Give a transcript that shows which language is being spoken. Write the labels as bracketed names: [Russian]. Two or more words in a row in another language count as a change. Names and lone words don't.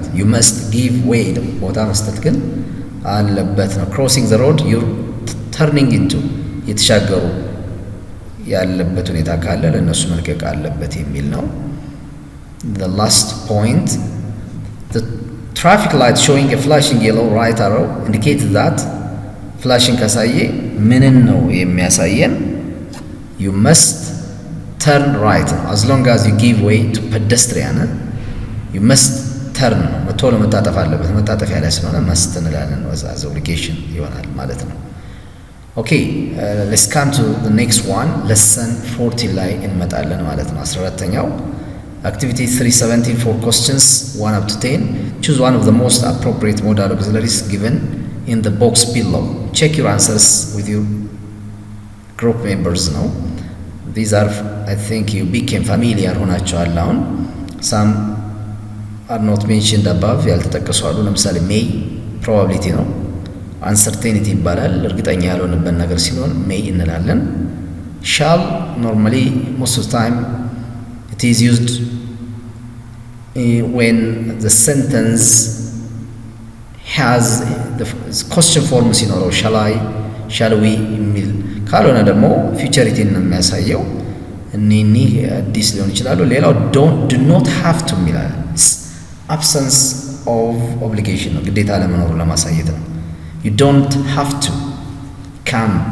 [English] you must give way [Amharic] ቦታ መስጠት ግን አለበት ነው። [English] crossing the road you're turning into [Amharic] የተሻገሩ ያለበት ሁኔታ ካለ ለነሱ መልቀቅ አለበት የሚል ነው። [English] the last point the traffic light showing a flashing yellow right arrow indicates that flashing [Amharic] ካሳየ ምንን ነው የሚያሳየን? [English] you must turn right as long as you give way to pedestrian you must turn [Amharic] ነው። ቶሎ መታጠፍ አለበት። መታጠፍ ያለ ስለሆነ [English] must [Amharic] እንላለን ነው። [English] as obligation [Amharic] ይሆናል ማለት ነው። [English] okay let's come to the next one lesson 40 [Amharic] ላይ እንመጣለን ማለት ነው። 14ኛው [English] activity 317 for questions 1 up to 10 choose one of the most appropriate modal auxiliaries given in the box below check your answers with your group members now these are I think you became familiar [Amharic] ሆናቸዋል። አሁን [English] some are not mentioned above [Amharic] ያልተጠቀሱ አሉ። ለምሳሌ [English] may probability ነው። uncertainty [Amharic] ይባላል። እርግጠኛ ያልሆነበት ነገር ሲሆን [English] may እንላለን። shall normally most of the time it is used when the sentence has the question form [Amharic] ሲኖረው [English] shall I shall we [Amharic] የሚል ካልሆነ ደግሞ [English] futurity [Amharic] ነው የሚያሳየው። እኒህ አዲስ ሊሆን ይችላሉ። ሌላው [English] do not have to የሚላል absence of obligation [Amharic] ነው፣ ግዴታ ለመኖሩ ለማሳየት ነው። [English] you don't have to come